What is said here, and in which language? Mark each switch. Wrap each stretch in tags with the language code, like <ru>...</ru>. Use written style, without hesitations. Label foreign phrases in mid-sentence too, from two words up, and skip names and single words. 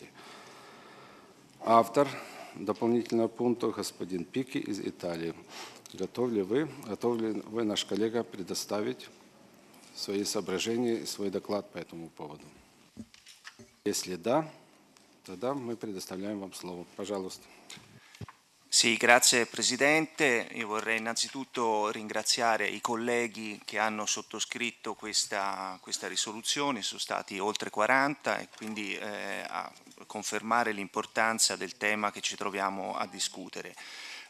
<ru>Автор дополнительного пункта – господин Пики из Италии. Готов ли вы, наш коллега, предоставить свои соображения и свой доклад по этому поводу? Если да, тогда мы предоставляем вам слово. Пожалуйста.</ru> <it>Sì, grazie Presidente. Io vorrei innanzitutto ringraziare i colleghi che hanno sottoscritto questa risoluzione, sono stati oltre 40 e quindi a confermare l'importanza del tema che ci troviamo a discutere.</it>